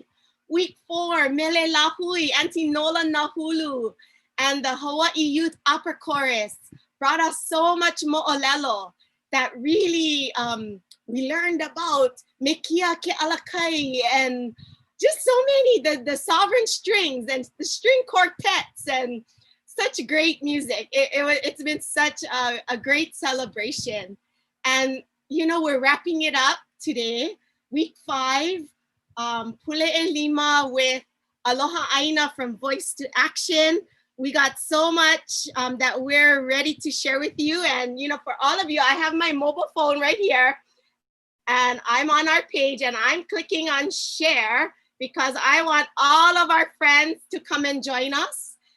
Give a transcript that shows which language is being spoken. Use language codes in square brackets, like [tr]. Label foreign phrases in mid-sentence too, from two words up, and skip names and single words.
[en] Week four, Mele Lāhui, Auntie Nola Nahulu, and the Hawaii Youth Opera Chorus brought us so much mo'olelo that really we learned about Mekia Ke Alakai and just so many, the sovereign strings and the string quartets and such great music. It's been such a great celebration. And, you know, we're wrapping it up today, week 5, Pule'e Lima with [haw] Aloha ʻāina [en] from Voice to Action. We got so much that we're ready to share with you. And, you know, for all of you, I have my mobile phone right here and I'm on our page and I'm clicking on share because I want all of our friends to come and join us.